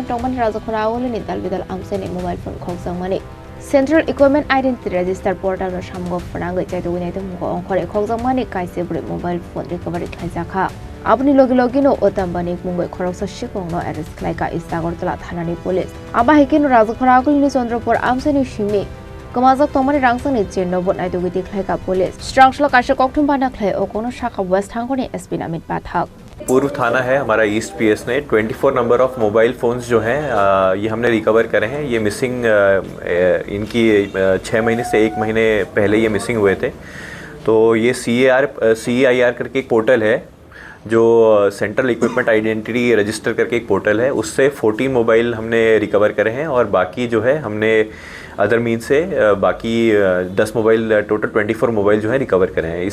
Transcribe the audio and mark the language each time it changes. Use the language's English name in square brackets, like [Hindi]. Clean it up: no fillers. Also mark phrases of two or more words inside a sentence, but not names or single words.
[Kok Borok] Tongmani Khorang ni dalbidal amseni [English] mobile phone [Kok Borok] Khokjakmani Central Equipment Identity Register Portal no Shamgo Khorang Khokjakmani Kainwichibrwi [English] mobile phone recovery [Kok Borok] Khokthum Abni logi no otambani Mungo Khoroksa Sikokno arrest Khlaikha is Agartala Thanani police Abohaikhe no Khorang ni Chandrapur amseni shimi Kamazak Tomani Rangchakni chain no bot naidugiti Khlaikha police Srangsalo Kaisa Kokthum Panda Khlaiwi Kokno Sakha West Hangkor SP Namit Pathak [Hindi] पूर्व थाना है हमारा ईस्ट पीएस ने 24 [English] number of mobile phones [Hindi] जो हैं ये हमने रिकवर करे हैं। ये मिसिंग इनकी 6 महीने से 1 महीने पहले ये मिसिंग हुए थे। तो ये CAIR करके एक पोर्टल है जो सेंट्रल इक्विपमेंट आइडेंटिटी रजिस्टर करके एक पोर्टल है, उससे 14 मोबाइल हमने रिकवर करे हैं और बाकी जो है हमने [English] other mean [Hindi] से बाकी 10 मोबाइल टोटल 24 मोबाइल जो है रिकवर करे हैं।